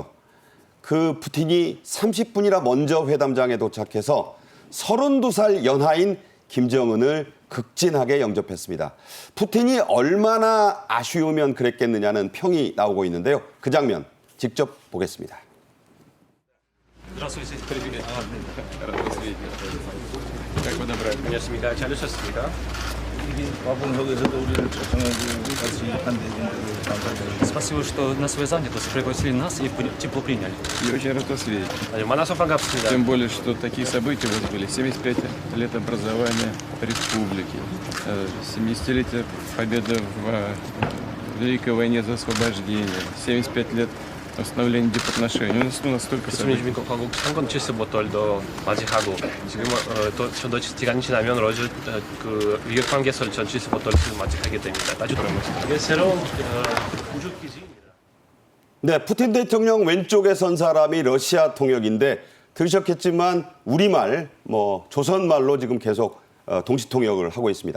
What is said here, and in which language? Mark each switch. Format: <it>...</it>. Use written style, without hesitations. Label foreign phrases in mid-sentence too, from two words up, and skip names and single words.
<ko>그 푸틴이 30분이나 먼저 회담장에 도착해서 32살 연하인 김정은을 극진하게 영접했습니다. 푸틴이 얼마나 아쉬우면 그랬겠느냐는 평이 나오고 있는데요. 그 장면 직접 보겠습니다.</ko> <ru>Здравствуйте. Привет. Рад вас видеть. Как вы добрались?</ru> <ko>안녕하십니까. 잘 오셨습니까?</ko> <ru>Спасибо, что на свою занятость пригласили нас и тепло приняли. Я очень рад вас видеть.</ru> <ko>만나서 반갑습니다.</ko> <ru>Тем более, что такие события вот были. 75 лет образования республики, 70-летие победы в Великой войне за освобождение, 75 лет восстановления дипотношений. У нас столько событий.</ru> <ko>주민민국하고 상권 75돌도 맞이하고 지금 또 시간이 지나면 러시아 그 위협 관계설 전 75돌을 맞이하게 됩니다. 아주 이게 새로운 우주 기지입니다. 네, 푸틴 대통령 왼쪽에 선 사람이 러시아 통역인데 들으셨겠지만 우리말, 조선말로 지금 계속 동시 통역을 하고 있습니다.</ko>